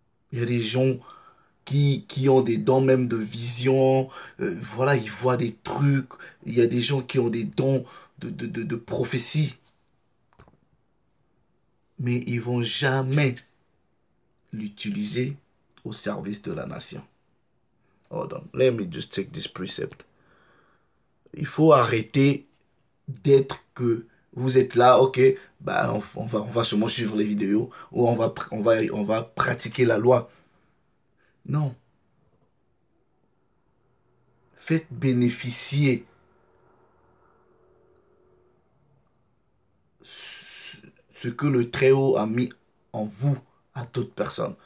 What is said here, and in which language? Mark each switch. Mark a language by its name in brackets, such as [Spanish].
[French] Il y a des gens qui ont des dons même de vision. Voilà, ils voient des trucs. Il y a des gens qui ont des dons de prophétie. Mais ils vont jamais l'utiliser au service de la nation. [English] Hold on, let me just take this precept. [French] Il faut arrêter d'être que vous êtes là, ok, bah on va seulement suivre les vidéos ou on va pratiquer la loi. Non. Faites bénéficier ce que le Très-Haut a mis en vous à toute personne.